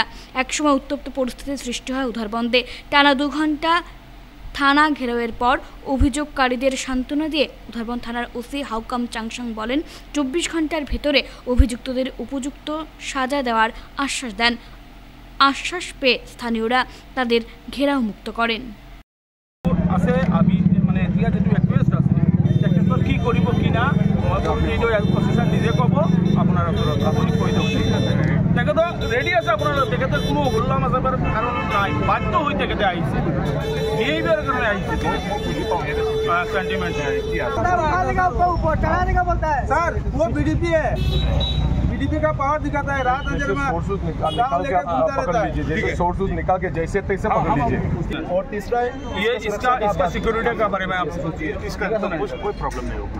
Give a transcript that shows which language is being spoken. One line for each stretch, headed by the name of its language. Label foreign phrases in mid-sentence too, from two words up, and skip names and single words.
Bangla: একসময় উত্তপ্ত পরিস্থিতির সৃষ্টি হয় উধারবন্দে। টানা 2 ঘণ্টা থানা ঘেরাওয়ের পর অভিযোগকারীদের সান্ত্বনা দিয়ে উধারবন্দ থানার ওসি হাউকাম চাংসাং বলেন 24 ঘণ্টার ভেতরে অভিযুক্তদের উপযুক্ত সাজা দেওয়ার আশ্বাস দেন। আশ্বাস পেয়ে স্থানীয়রা তাদের ঘেরাও মুক্ত করেন।
Assamese: কি কৰিব কি না প্ৰচেছন নিজে ক'ব, আপোনাৰ আপুনি কৈ দিয়ক। তেখেত ৰেডি আছে, আপোনাৰ তেখেতৰ কোনো উল্লাম আছে কাৰণ নাই, বাধ্য হৈ তেখেতে আহিছে, বিহেভিয়াৰৰ কাৰণে আহিছে।
Hindi: सेंटीमेंट है सर, वो बीडीपी है, बीडीपी का पावर दिखाता है। रात अंदर में सोर्सेज निकाल के जैसे तैसे पकड़ लीजिए। और तीसरा ये इसका सिक्योरिटी का बारे में आप सोचिए, इसका कोई प्रॉब्लम नहीं होगा।